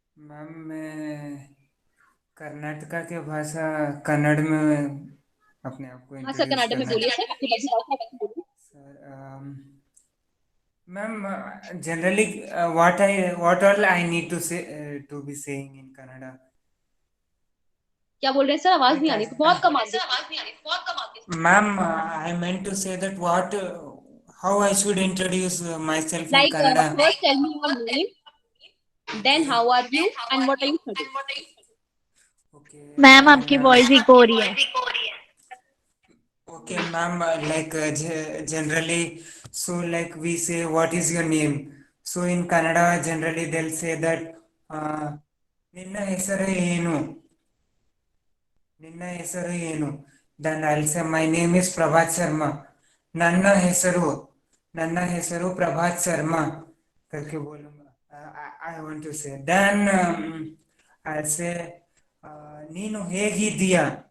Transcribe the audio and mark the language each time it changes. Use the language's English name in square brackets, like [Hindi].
[Hindi] Ma'am मैं कर्नाटका के भाषा कन्नड़ में अपने आप को हाँ सर, कन्नड़ में बोलिए sir. [English] Sir ma'am generally what all I need to say to be saying in Kannada. [Hindi] क्या बोल रहे हैं सर? आवाज नहीं आ रही, बहुत कम आ रही। [English] Ma'am, I meant to say that how I should introduce myself in Like Kannada. first tell me your name, then how are you, and what are you studying? Okay. [Hindi] Ma'am आपकी voice eco हो रही है। [English] Okay, ma'am. Like generally, so like we say, what is your name? So in Kannada, generally they'll say that [Kannada] ನಿನ್ನ ಹೆಸರು ಏನು? ನಿನ್ನ ಹೆಸರು ಏನು? [English] Then I'll say my name is Prabhat Sharma. [Kannada] ನನ್ನ ಹೆಸರು ಪ್ರಭಾತ್ ಶರ್ಮಾ [Hindi] करके बोलूंगा. [English] I want to say. Then I'll say [Kannada] ನೀನು ಹೇಗಿದ್ದೀಯಾ?